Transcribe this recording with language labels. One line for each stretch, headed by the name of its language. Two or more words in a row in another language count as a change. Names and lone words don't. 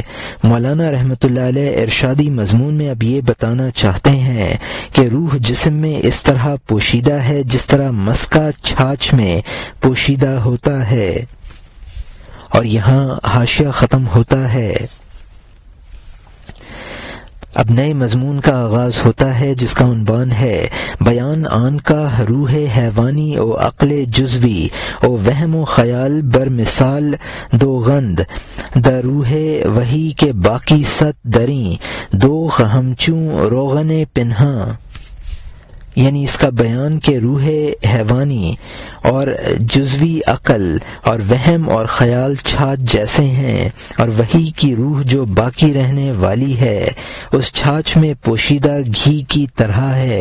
Urdu: مولانا رحمۃ اللہ علیہ ارشادی مضمون میں اب یہ بتانا چاہتے ہیں کہ روح جسم میں اس طرح پوشیدہ ہے جس طرح مسکا چھاچھ میں پوشیدہ ہوتا ہے۔ اور یہاں حاشیہ ختم ہوتا ہے۔ اب نئے مضمون کا آغاز ہوتا ہے جس کا عنوان ہے
Persian: بیان آن کا روح حیوانی و عقل جزوی و وہم و خیال بر مثال دو غند در روح وہی کے باقی ست دریں دو ہمچوں روغن پنہاں،
Urdu: یعنی اس کا بیان کہ روح حیوانی اور جزوی عقل اور وہم اور خیال چھاچھ جیسے ہیں، اور وہی کی روح جو باقی رہنے والی ہے اس چھاچھ میں پوشیدہ گھی کی طرح ہے۔